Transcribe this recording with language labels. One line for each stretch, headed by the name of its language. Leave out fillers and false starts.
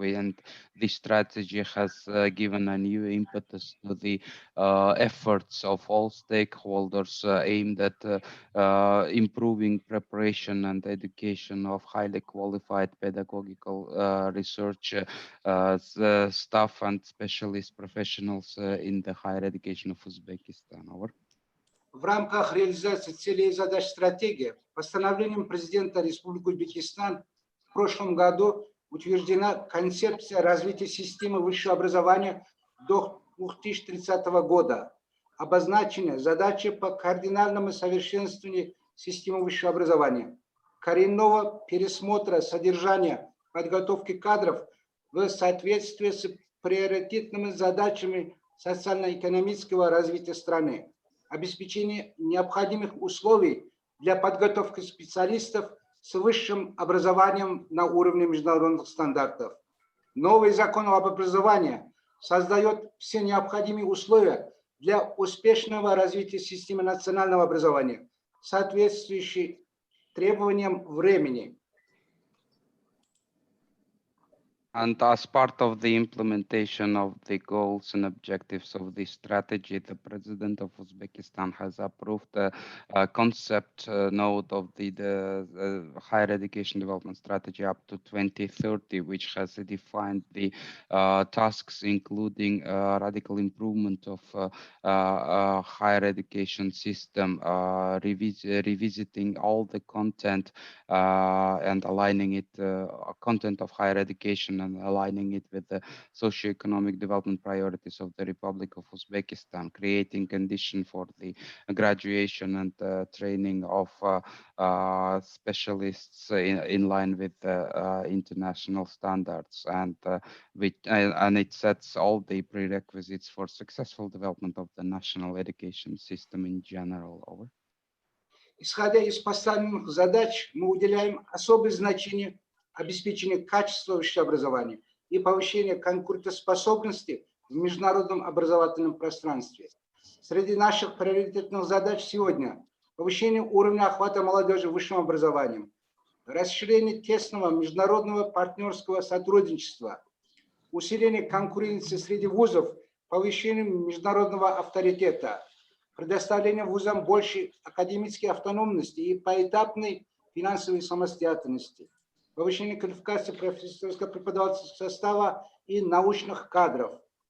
English: And this strategy has given a new impetus to the efforts of all stakeholders aimed at improving preparation and education of highly qualified pedagogical research staff and specialist professionals in the higher education of Uzbekistan. Over.
Russian: В рамках реализации целей и задач стратегии постановлением президента Республики Узбекистан в прошлом году утверждена концепция развития системы высшего образования до 2030 года. Обозначены задачи по кардинальному совершенствованию системы высшего образования, коренного пересмотра содержания подготовки кадров в соответствии с приоритетными задачами социально-экономического развития страны, обеспечение необходимых условий для подготовки специалистов с высшим образованием на уровне международных стандартов. Новый закон об образовании создает все необходимые условия для успешного развития системы национального образования, соответствующей требованиям времени.
English: And as part of the implementation of the goals and objectives of this strategy, the President of Uzbekistan has approved a concept note of the higher education development strategy up to 2030, which has defined the tasks, including radical improvement of higher education system, revisiting all the content and aligning it, content of higher education and aligning it with the socio-economic development priorities of the Republic of Uzbekistan, creating condition for the graduation and training of specialists in line with the international standards, and it sets all the prerequisites for successful development of the national education system in general. Over.
Russian: Исходя из поставленных задач, мы уделяем особое значение обеспечению качества высшего образования и повышению конкурентоспособности в международном образовательном пространстве. Среди наших приоритетных задач сегодня повышение уровня охвата молодежи высшим образованием, расширение тесного международного партнерского сотрудничества, усиление конкуренции среди вузов, повышение международного авторитета, предоставление вузам большей академической автономности и поэтапной финансовой самостоятельности, повышение квалификации профессорского преподавательского состава и научных кадров,